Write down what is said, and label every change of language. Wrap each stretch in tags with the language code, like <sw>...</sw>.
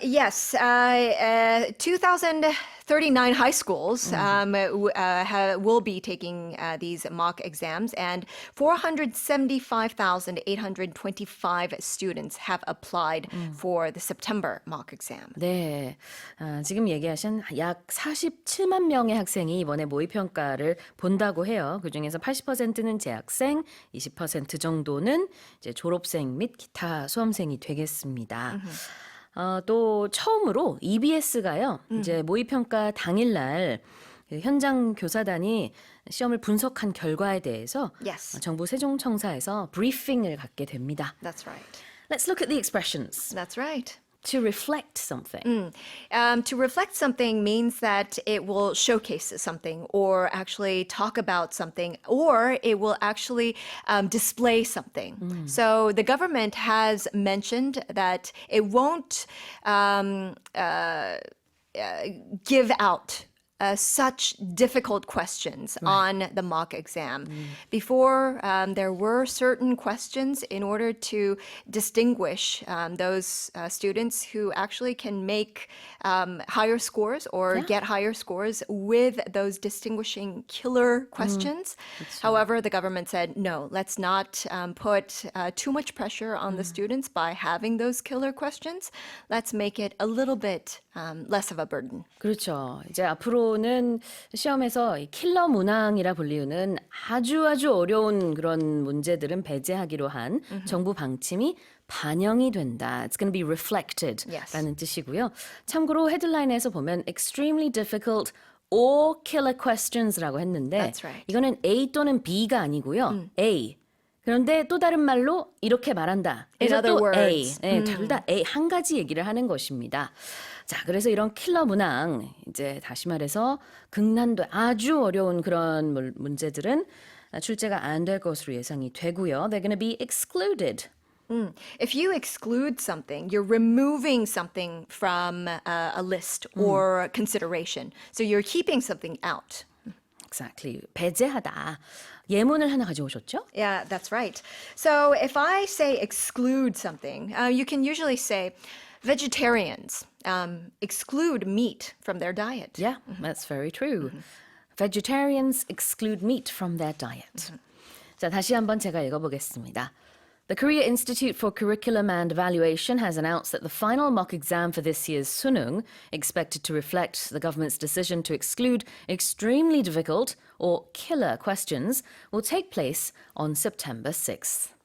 <en>Yes, 2,039 high schools will be taking these mock exams, and 475,825 students have applied for the September mock exam.</en> <ko>네, 지금 얘기하신 약 47만 명의 학생이 이번에 모의평가를 본다고 해요. 그중에서 80%는 재학생, 20% 정도는 이제 졸업생 및 기타 수험생이 되겠습니다. 또 처음으로 EBS가요. 이제 모의평가 당일날 현장 교사단이 시험을 분석한 결과에 대해서</ko> <en>Yes.</en> <ko>정부 세종청사에서 브리핑을 갖게 됩니다.</ko> <en>That's right. Let's look at the expressions. That's right. To reflect something. To reflect something means that it will showcase something or actually talk about something or it will actually display something. So the government has mentioned that it won't give out such difficult questions on the mock exam. Before, there were certain questions in order to distinguish those students who actually can make higher scores or get higher scores with those distinguishing killer questions. However, the government said, no, let's not put too much pressure on the students by having those killer questions. Let's make it a little bit less of a burden.</en> <ko>그렇죠. 이제 앞으로는 시험에서 이 킬러 문항이라 불리우는 아주 어려운 그런 문제들은 배제하기로 한 정부 방침이 반영이 된다.</ko> <en>It's going to be reflected Yes.</en> <ko>라는 뜻이고요. 참고로 헤드라인에서 보면</ko> <en>extremely difficult or killer questions</en> <ko>라고 했는데</ko> <en>That's right.</en> <ko>이거는 A 또는 B가 아니고요.</ko> <en>A.</en> <ko>그런데 또 다른 말로 이렇게 말한다.</ko> <en>In</en> <ko>그래서</ko> <en>other</en> <ko>또 A.</ko> <en>words.</en> <ko>네, 둘 다 A 한 가지 얘기를 하는 것입니다. 자, 그래서 이런 킬러 문항, 이제 다시 말해서 극난도 아주 어려운 그런 문제들은 출제가 안 될 것으로 예상이 되고요.</ko> <en>They're going to be excluded. If you exclude something, you're removing something from a list or consideration. So you're keeping something out. Exactly.</en> <ko>배제하다. 예문을 하나 가져오셨죠?</ko> <en>Yeah, that's right. So if I say exclude something, you can usually say vegetarians exclude meat from their diet. Yeah, that's very true. Vegetarians exclude meat from their diet.</en> <ko>자, 다시 한번 제가 읽어보겠습니다.</ko> <en>The Korea Institute for Curriculum and Evaluation has announced that the final mock exam for this year's suneung, expected to reflect the government's decision to exclude extremely difficult or killer questions, will take place on September 6th.</en>